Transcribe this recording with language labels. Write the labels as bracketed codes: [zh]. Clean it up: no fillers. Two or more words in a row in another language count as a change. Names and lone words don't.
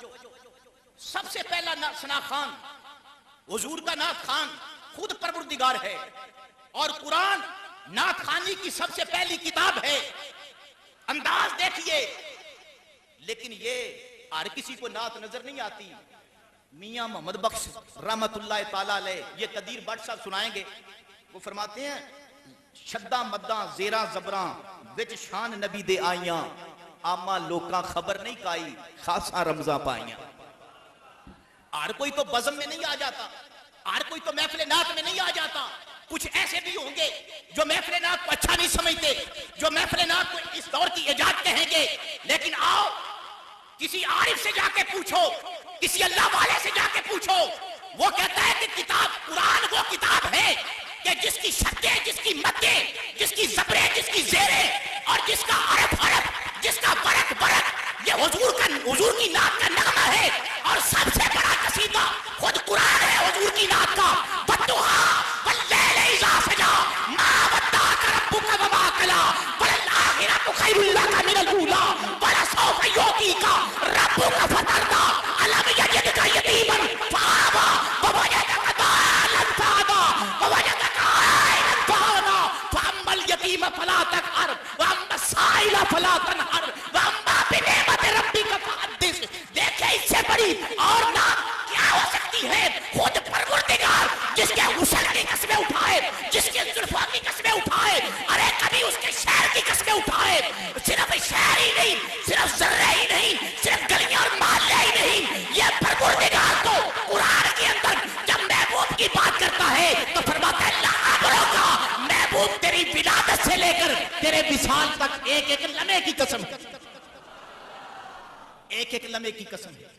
[ur] سب سے پہلا ثنا خان، حضور کا نعت خان خود پروردگار ہے، اور قرآن نعت خانی کی سب سے پہلی کتاب ہے۔ انداز دیکھیے، لیکن یہ ہر کسی کو نعت نظر نہیں آتی۔ میاں محمد بخش [ar] رحمت اللہ تعالیٰ علیہ، [ur] یہ قدیر بٹ صاحب سنائیں گے، وہ فرماتے ہیں [pa] شدہ مداں زیراں زبراں وچ شان نبی دے آئیاں، آما لوکاں خبر نہیں کائی خاصاں رمضاں پائیاں۔ [ur] ہر کوئی تو بزم میں نہیں آ جاتا، ہر کوئی تو محفل نعت میں نہیں آ جاتا۔ کچھ ایسے بھی ہوں گے جو محفل نعت کو اچھا نہیں سمجھتے، جو محفل نعت کو اس دور کی ایجاد کہیں گے، لیکن آؤ کسی عارف سے جا کے پوچھو، کسی اللہ والے سے جا کے پوچھو، وہ کہتا ہے کہ کتاب قرآن وہ کتاب ہے کہ جس کی شدیں، جس کی مدیں، جس کی زبریں، جس کی زیریں، اور جس کا عرف، جس کا برق یہ حضور کی نعت کا نغمہ ہے۔ اور سب سے بڑا قصیدہ خود قرآن ہے حضور کی نعت کا۔ [ar] والضحیٰ واللیل اذا سجی ما ودعک ربک وما قلی وللآخرۃ خیر لک من الاولی ولسوف یعطیک ربک فترضی الم یجدک یتیما فآوی ووجدک ضالا فہدی ووجدک عائلا فأغنی فأما الیتیم فلا تقہر وأما السائل فلا تنہر وأما بنعمت ربک فحدث۔ [ur] دیکھیں اس سے بڑی اور نعت کیا ہو سکتی ہے؟ خود پروردگار جس کے غسل کی قسمیں اٹھائے، جس کے زلفوں کی قسمیں اٹھائے، ارے کبھی اس کے شہر کی قسمیں اٹھائے، صرف شہر ہی نہیں، صرف ذرہ ہی نہیں، صرف گلیاں اور محلے ہی نہیں، یہ پروردگار تو قرآن کے اندر جب محبوب کی بات کرتا ہے تو فرماتا ہے لعمرک کا محبوب تیری ولادت سے لے کر تیرے وصال تک ایک ایک لمحے کی قسم، ایک ایک لمحے کی قسم ہے۔